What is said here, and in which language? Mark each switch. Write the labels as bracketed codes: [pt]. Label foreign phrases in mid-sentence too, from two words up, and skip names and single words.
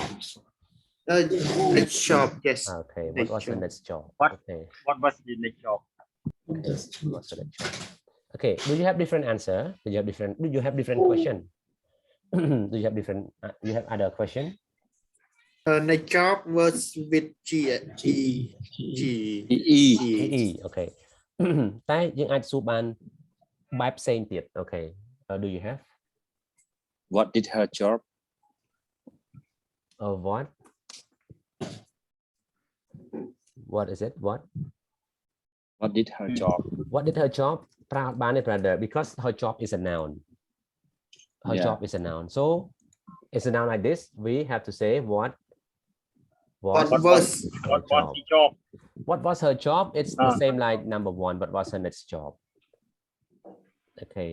[en] next job yes Okay, what Next was her job. next job? What? Okay, What was the next job? what's her next job? Okay, do you have different answer? Do you have different question? Do you have different you have other question? her next job was with GE G EE okay [km] តែយើងអាចសួរបានបែបផ្សេងទៀត [en] Okay do you have What did her job? what is it what What did her job? What did her job [km] ប្រើអត់បានទេ [en] brother because her job is a noun her Yeah. job is a noun so it's a noun like this we have to say what what was was her job the job? what was her job it's the same like number one what was her next job okay